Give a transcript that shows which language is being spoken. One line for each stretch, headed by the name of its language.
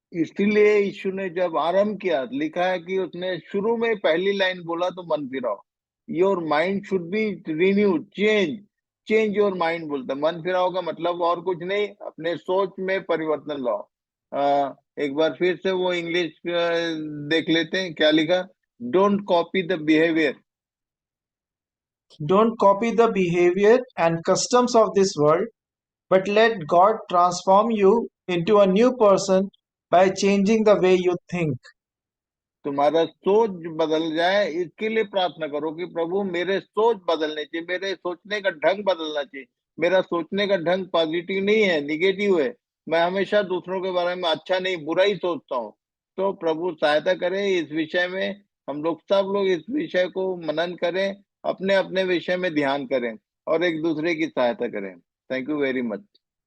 Hindi: इसीलिए यीशु ने जब आरंभ किया, लिखा है कि उसने शुरू में पहली लाइन बोला तो मन फिराओ।
English: your mind should be renewed, change, change your mind
Hindi: बोलता है। मन फिराओ का मतलब और कुछ नहीं, अपने सोच में परिवर्तन लाओ। एक बार फिर से वो इंग्लिश देख लेते हैं, क्या लिखा?
English: Don't copy the behaviour. Don't copy the behavior and customs of this world, but let God transform you into a new person by changing the way you think.
Hindi: तुम्हारा सोच बदल जाए, इसके लिए प्रार्थना करो कि प्रभु मेरे सोच बदलने चाहिए, मेरे सोचने का ढंग बदलना चाहिए। मेरा सोचने का ढंग पॉजिटिव नहीं है, निगेटिव है। मैं हमेशा दूसरों के बारे में अच्छा नहीं, बुरा ही सोचता हूँ। तो प्रभु सहायता करे इस विषय में। हम लोग सब लोग इस विषय को मनन करें, अपने अपने विषय में ध्यान करें और एक दूसरे की सहायता करें।
English: Thank you very much.